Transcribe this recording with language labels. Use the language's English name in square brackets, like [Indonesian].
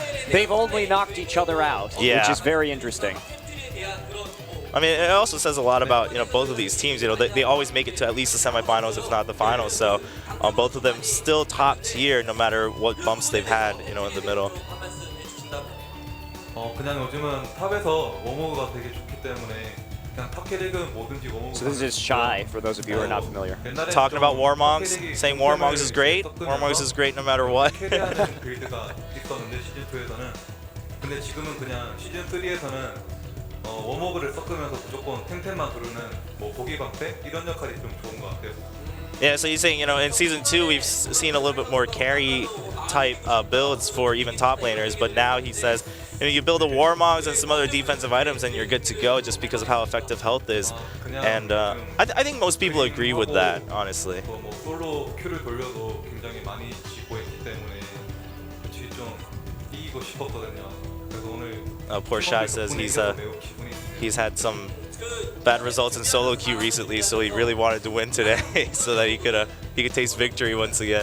[English] They've only knocked each other out, which is very interesting. I mean, it also says a lot about both of these teams. They always make it to at least the semifinals, if not the finals. So both of them still top tier, no matter what bumps they've had, in the middle. [Korean] 그냥 요즘은 탑에서 워머그가 되게 좋기 때문에 그냥 탑 캐릭은 뭐든지 워머그. [English] So this is Shy, for those of you who are not familiar. Talking about Warmongs, saying Warmongs is great. Warmongs is great no matter what. [Korean] 캐리하는 빌드가 있었는데 시즌 2에서는 근데 지금은 그냥 시즌 3에서는 워머그를 섞으면서 무조건 템템만 두르는 뭐 보기 방패 이런 역할이 좀 좋은 것 같아요. [English] Yeah, so he's saying, in Season 2 we've seen a little bit more carry-type builds for even top laners, but now he says, you build a Warmogs and some other defensive items and you're good to go just because of how effective health is. And I think most people agree with that, honestly. [Korean] 뭐 솔로 큐를 돌려도 굉장히 많이 지고 있기 때문에 같이 좀 이기고 싶었거든요. 그래서 오늘 [English] Poor Shy says he's had some bad results in solo queue recently, so he really wanted to win today so that he could taste victory once again.